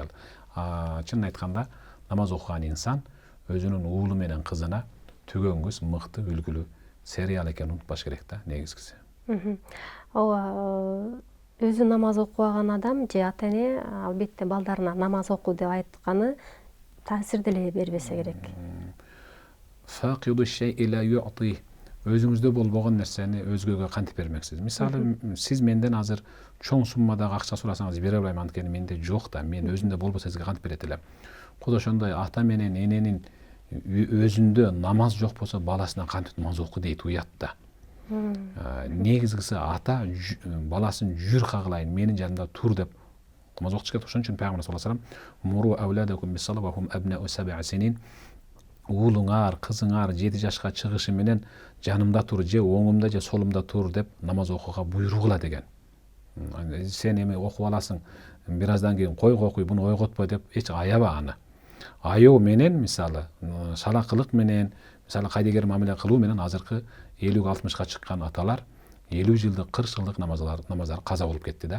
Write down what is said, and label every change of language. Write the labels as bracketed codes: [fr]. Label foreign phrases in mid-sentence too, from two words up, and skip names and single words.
[ky] Чынын айтканда, намаз окуган инсан өзүнүн уулу менен кызына түгөнгүс мыкты үлгүлүү сериал экенин унутпаш керек да, негизгиси. Ооба, өзү намаз окубаган адам же ата эне албетте балдарына намаз оку деп айтканы таасир деле бербесе керек. [ar] فاقد الشيء لا يعطي. [ky] Өзүңүздө болбогон нерсени өзгөгө кантип бермексиз? Мисалы, сиз менден азыр чоң суммадагы акча сурасаңыз бере албайм, анткени менде жок да, мен өзүмдө болбосо сизге кантип берет элем. Куд ошондой ата менен эненин өзүндө намаз жок болсо баласына кантип намаз оку дейт, уят да. Негизгиси ата баласын жүр кагылайын, менин жанымда тур деп намаз окуш керек. Ошон үчүн пайгамбар [ar] صلى الله عليه وسلم مروا أولادكم بالصلاة وهم أبناء 7 سنين, [ky] уулуңар, кызыңар 7 жашка чыгышы менен жанымда тур, же оңумда же солумда тур деп намаз окууга буйругула деген. Сен эми окуп аласың, бир аздан кийин койго окуй, буну ойготпой деп эч аяба аны. Аяоо менен, мисалы, шалакылык менен, мисалы кайдыгер мамиле кылуу менен азыркы 50-60ка чыккан аталар 50 жылдык, 40 жылдык намаздар каза болуп кетти да.